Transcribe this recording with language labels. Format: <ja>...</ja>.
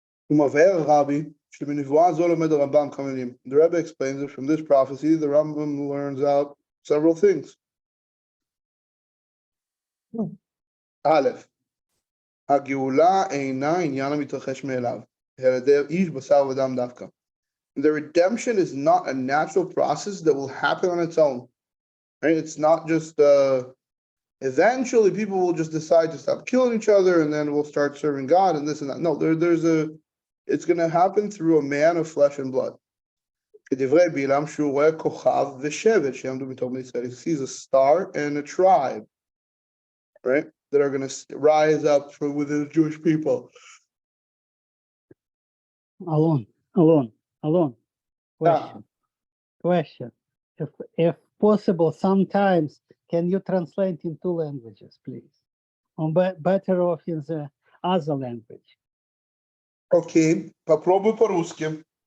<en>The Rebbe explains that from this prophecy, the Rambam learns out several things.</en> <he>Aleph, הגאולה אינה עניין המתרחש מאליו, אלא דרך איש בשר ודם דווקא.</he> <en>The redemption is not a natural process that will happen on its own. Right? It's not just eventually people will just decide to stop killing each other and then we'll start serving God and this and that. No, it's going to happen through a man of flesh and blood. He sees a star and a tribe, right, that are going to rise up from within the Jewish people. Alon. Question. If possible, sometimes can you translate in 2 languages, please? Or better off in the other language.</en> <ru>Okay, попробуй по-русски.</ru>